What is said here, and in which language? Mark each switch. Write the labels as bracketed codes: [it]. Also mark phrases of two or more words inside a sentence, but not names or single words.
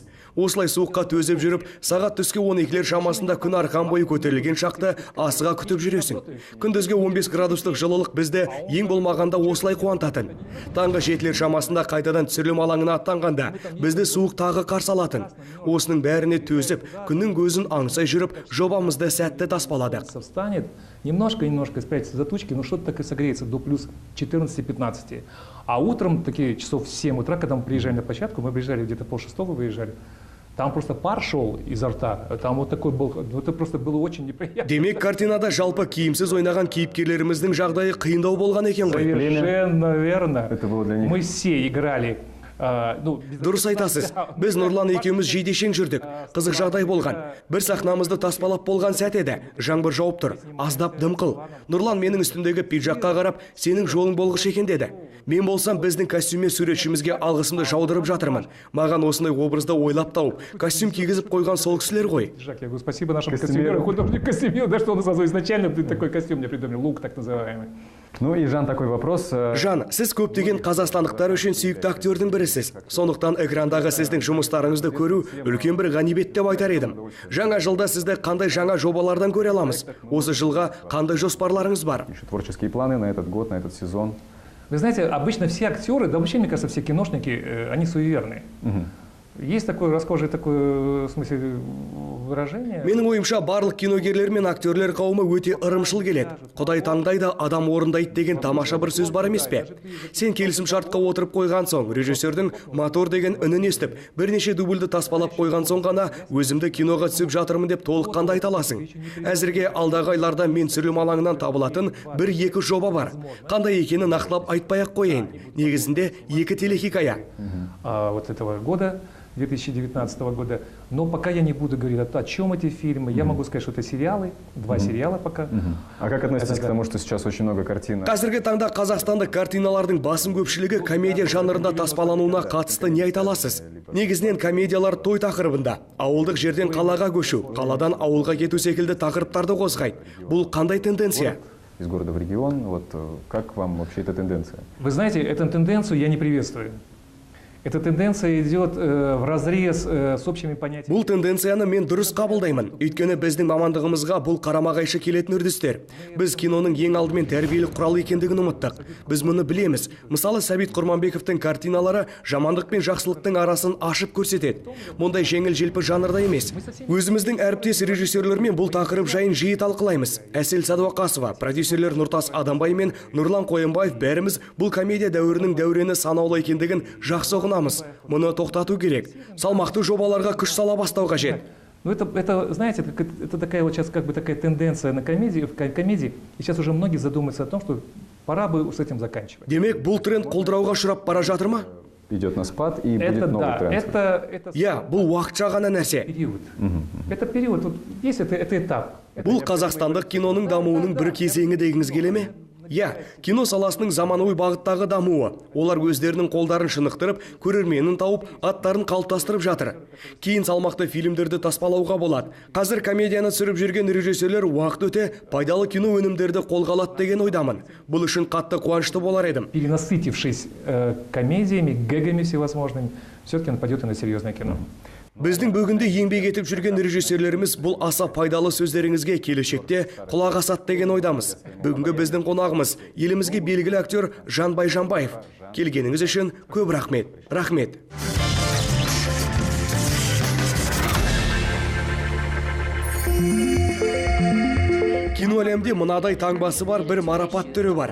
[kk] Осылай суыққа төзіп жүріп, сағат түскі 12-лер шамасында күн арқан бойы көтерілген шақты асыға күтіп жүресің. Күндізгі 15 градустық жылылық бізді ең болмағанда осылай қуантатын. Таңғы 7-лер шамасында қайтадан түсірілім алаңына аттанғанда бізді суық тағы қарсы алатын. Осының бәріне төзіп, күннің көзін аңсай жүріп, жобамызды сәтті таспаладық. [ru] Немножко спрячется за тучки, но что-то так и согреется до плюс 14-15. А утром, такие часов в 7 утра, когда мы приезжали на площадку, мы приезжали где-то 5:30 выезжали, там просто пар шел изо рта. Там вот такой был, это просто было очень неприятно. [kk] Демек, картинада жалпы киімсіз ойнаған кейіпкерлеріміздің жағдайы қиындау болған екен ғой. [ru] Совершенно верно. Это было для них. Мы все играли. [kk] Дұрыс айтасыз. Біз Нұрлан екеуміз жейдешең жүрдік. Қызық жағдай болған. Бір сахнамызды таспалап болған сәт еді. Жаңбыр жауып тұр. Аздап дымқыл. Нұрлан менің үстімдегі пиджакқа қарап, сенің жолың болғыш екен деді. Мен болсам біздің костюме суретшімізге алғысымды жаудырып жатырмын. Маған осындай образды ойлап тауып, костюм кигізіп қойған сол кісілер ғой. [ru] Я говорю, спасибо нашему костюмеру, художник костюмер, да, что он сразу изначально такой костюм мне придумал, лук так называемый. Ну и Жан, такой вопрос. [kk] Жан, сіз көптеген қазақстандықтар үшін сүйікті актердің бірісіз. Сондықтан экрандағы сіздің жұмыстарыңызды көру үлкен бір ғанибет деп айтар едім. Жаңа жылда сізді қандай жаңа жобалардан көре аламыз? Осы жылға қандай жоспарларыңыз бар? [ru] Творческие планы на этот год, на этот сезон. Вы знаете, обычно все актеры, да вообще, мне кажется, все киношники, они суеверные. Есть такое расхожее такое, в смысле, выражение. [kk] Менің ойымша барлық киногерлер мен актерлер қауымы өте ырымшыл келеді. Құдай таңдайды, адам орындайды деген тамаша бір сөз бар емес пе? Сен келісім шартқа отырып қойған соң, режиссердің мотор деген үнін естіп, бірнеше дубльді таспалап қойған соң ғана өзімді киноға түсіп жатырмын деп толыққанды айта аласың. Әзірге алдағы айларда мен түсірілім алаңынан табылатын 1-2 жоба бар. Қандай екені нақтылап айтпай-ақ қояйын. Негізінде 2 телехикая. [ru] Вот этого года, 2019 года. Но пока я не буду говорить о чем эти фильмы. Я могу сказать, что это сериалы, 2 сериала пока. А как относитесь к тому, что сейчас очень много картин? [kk] Қазіргі таңда қазақстандық картиналардың басым көпшілігі комедия жанрында таспалануына қатысты не айта аласыз? Негізінен комедиялар той тақырыбында. Ауылдық жерден қалаға көшу, қаладан ауылға кету секілді тақырыптарды қозғайды. Бұл қандай тенденция? [ru] Из города в регион. Вот как вам вообще эта тенденция? Вы знаете, эту тенденцию я не приветствую. Эта тенденция идет вразрез с общими понятиями. [kk] Бұл тенденцияны мен дұрыс қабылдаймын. Өйткені біздің мамандығымызға бұл қарама-қайшы келетін үрдістер. Біз киноның ең алдымен тәрбиелік құрал екендігін ұмыттық. Біз мұны білеміз. Мысалы, Сәбит Құрманбековтың картиналары жамандық пен жақсылықтың арасын ашып көрсетеді. Мұндай жеңіл-желпі жанрда емес. Өзіміздің әріптес режиссерлермен бұл тақырып жайын жиі талқылаймыз. Әсел Садуақасова, продюсерлер Нұртас Адамбай мен Нұрлан Қойынбаев бәріміз бұл комедия дәуірінің дәурені санаулы екендігін жақсы ұғынамыз. Мұны тоқтату керек. Салмақты жобаларға күш сала бастау қажет. [ru] Ну это, знаете, это такая вот сейчас как бы такая тенденция на комедии, в комедии. И сейчас уже многие задумываются о том, что пора бы с этим заканчивать. [kk] Демек, бұл тренд қолдырауға ұшырап бара жатыр ма? [ru] Идет на спад и будет новый тренд. Я, [kk] бұл уақытша ғана нәрсе. [ru] Это период, вот есть это этап. [kk] Бұл қазақстандық киноның дамуының бір кезеңі дегіңіз келе ме? Я, кино саласының заманауи бағыттағы дамуы. Олар өздерінің қолдарын шынықтырып, көрерменін тауып, аттарын қалыптастырып жатыр. Кейін салмақты фильмдерді таспалауға болады. Қазір комедияны түсіріп жүрген режиссерлер уақыт өте пайдалы кино өнімдерді қолға алады деген ойдамын. Бұл үшін қатты қуанышты болар едім. [ru] Перенасытившись комедиями, гэгами всевозможными, все-таки он пойдет и на серьезное кино. [kk] Біздің бүгінде еңбек етіп жүрген режиссерлеріміз бұл аса пайдалы сөздеріңізге келешекте құлақ асады деген ойдамыз. Бүгінгі біздің қонағымыз елімізге белгілі актер Жанбай Жанбаев. Келгеніңіз үшін көп рахмет. Рахмет. Кино әлемде мынадай таңбасы бар бір марапат түрі бар.